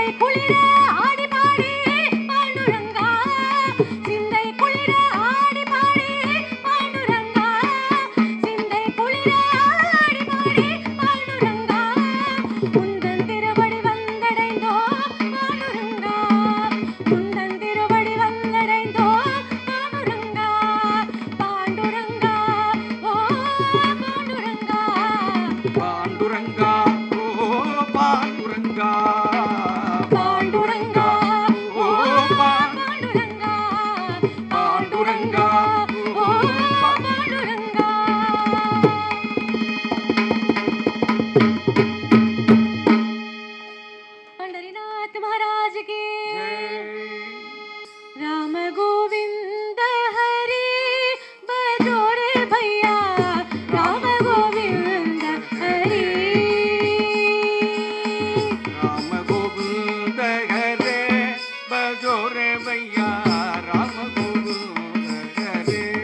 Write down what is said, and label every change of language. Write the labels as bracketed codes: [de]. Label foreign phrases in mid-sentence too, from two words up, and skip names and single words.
[ta] குளிர ஆடி பாடி பாண்டுரங்கா சிந்தை குளிர ஆடி பாடி பாண்டுரங்கா சிந்தை குளிர ஆடி பாடி பாண்டுரங்கா உந்தன் திருவடி வந்தடைந்தோம் பாண்டுரங்கா உந்தன் திருவடி வந்தடைந்தோம் பாண்டுரங்கா பாண்டுரங்கா ஓ பாண்டுரங்கா பாண்டுரங்கா ஓ பாண்டுரங்கா பாண்டுரங்கா ஓ பாண்டுரங்கா பாண்டுரங்கா ஓ பாண்டுரங்கா [hi] पंढरीनाथ महाराज की राम गोविंद हरि बजो रे भैया राम गोविंद हरि राम गोविंद हरे बजो रे भैया राम गोविंद हरे